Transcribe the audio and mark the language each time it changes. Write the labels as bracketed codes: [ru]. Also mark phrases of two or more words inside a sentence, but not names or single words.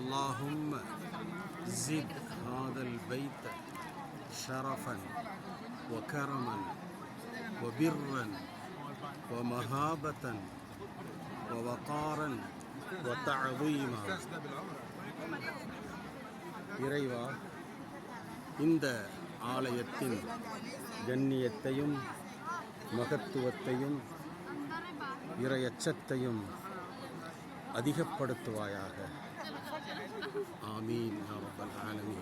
[ar] اللهم زد هذا البيت شرفا وكرما وبرا ومهابة ووقارا وتعظيما. [ta] இறைவா, இந்த ஆலயத்தின் கண்ணியத்தையும் மகத்துவத்தையும் இறையச்சத்தையும் அதிகப்படுத்துவாயாக. [ar] آمين يا رب العالمين.